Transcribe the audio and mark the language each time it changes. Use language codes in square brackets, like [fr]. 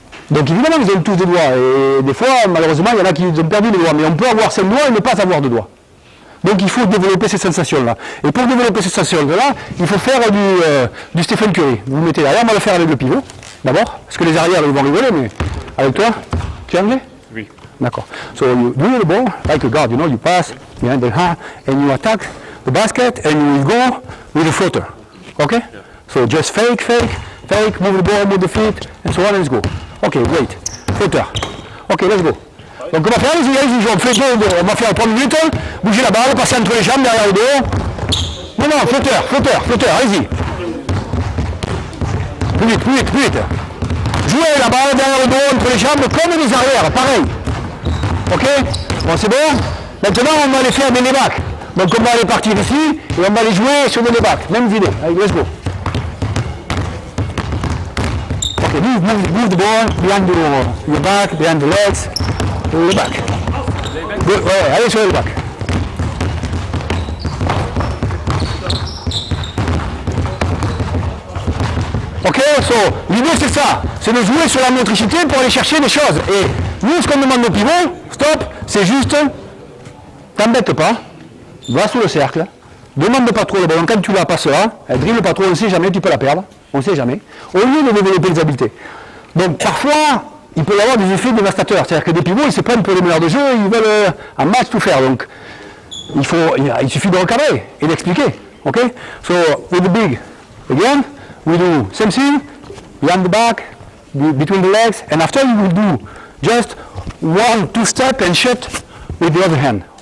[fr] Donc évidemment, ils ont tous des doigts. Et des fois, malheureusement, il y en a qui ont perdu les doigts. Mais on peut avoir 5 doigts et ne pas avoir de doigts. Donc il faut développer ces sensations-là. Et pour développer ces sensations-là, il faut faire du Stephen Curry. Vous mettez derrière, on va le faire avec le pivot, d'abord. Parce que les arrières, ils vont rigoler, mais avec toi, tu es anglais? Oui. D'accord. [en] So you do the ball, like a guard, you know, you pass behind the hand, and you attack the basket, and you will go with the floater. Okay? Yeah. So just fake, move the ball, move the feet, and so on, and let's go. Okay, great. Floater. Okay, let's go. [fr] Donc on va faire, allez-y, on va faire 3 minutes, bouger la balle, passer entre les jambes, derrière le dos. Non, flotteur, allez-y. Plus vite. Jouez la balle derrière le dos, entre les jambes, comme les arrières, pareil. Ok? Bon, c'est bon? Maintenant, on va aller faire des lay-backs. Donc on va aller partir ici, et on va aller jouer sur des lay-backs. Même idée. Allez, [en] let's go. Ok, move the ball, behind your back, behind the legs. [fr] Le back. Ouais, allez sur le back. Ok, so, l'idée c'est ça, c'est de jouer sur la motricité pour aller chercher des choses. Et nous, ce qu'on demande au pivot, stop, c'est juste, t'embête pas, va sous le cercle, demande pas trop le ballon, quand tu la passeras, elle dribble pas trop, on ne sait jamais, tu peux la perdre, on ne sait jamais, au lieu de développer les habiletés. Donc parfois, il peut y avoir des effets dévastateurs. C'est-à-dire que des pivots, ils se prennent pour les meneurs de jeu, ils veulent en match tout faire. Donc, il suffit de recadrer et d'expliquer. Ok? [en] So, with the big, again, we do same thing, behind the back, between the legs, and after you will do just 1-2 step and shut with the other hand.